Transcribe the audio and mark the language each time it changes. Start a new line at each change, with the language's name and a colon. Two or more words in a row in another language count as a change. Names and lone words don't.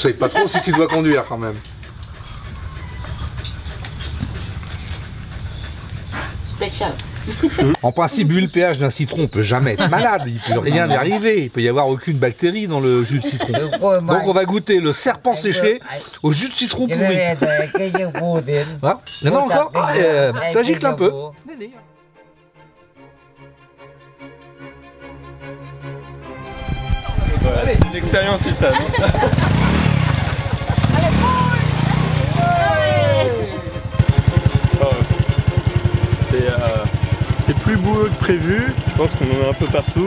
French: conseille pas trop si tu dois conduire quand même. special En principe, vu le pH d'un citron, on peut jamais être malade. Il peut rien y arriver. Il peut y avoir aucune bactérie dans le jus de citron. Donc on va goûter le serpent séché au jus de citron
Vietnamese: Cái
French: pourri.
Vietnamese: này là cái dương phù tiến.
French: Hein Il y en a encore ça gicle un peu. Voilà, c'est une expérience Issa. C'est plus boueux que prévu, je pense qu'on en a un peu partout.